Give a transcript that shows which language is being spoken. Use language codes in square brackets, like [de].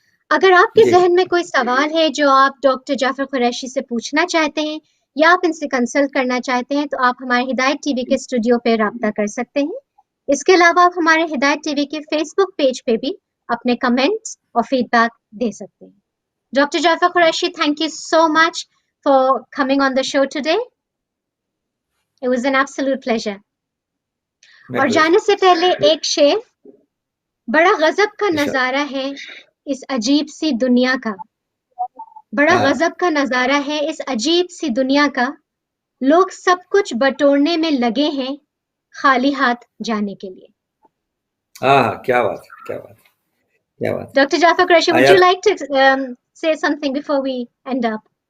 [ur] اگر آپ کے ذہن میں کوئی سوال ہے جو آپ ڈاکٹر جعفر قریشی سے پوچھنا چاہتے ہیں یا آپ ان سے کنسلٹ کرنا چاہتے ہیں تو آپ ہمارے ہدایت ٹی وی کے اسٹوڈیو پہ رابطہ کر سکتے ہیں. اس کے علاوہ آپ ہمارے ہدایت ٹی وی کے فیس بک پیج پہ بھی اپنے کمنٹس اور فیڈ بیک دے سکتے ہیں. [en] Doctor Jafar Qureshi, thank you so much for coming on the show today. It was an absolute pleasure. [ur] اور جانے سے پہلے ایک شعر, بڑا غضب کا نظارہ ہے اس عجیب سی دنیا کا, بڑا غضب کا نظارہ ہے اس عجیب سی دنیا کا, لوگ سب کچھ بٹورنے میں لگے ہیں خالی ہاتھ جانے کے لیے. کیا بات ہے, کیا بات ہے, کیا بات. [en] Doctor Jafar Qureshi, would you like to say something before we end up?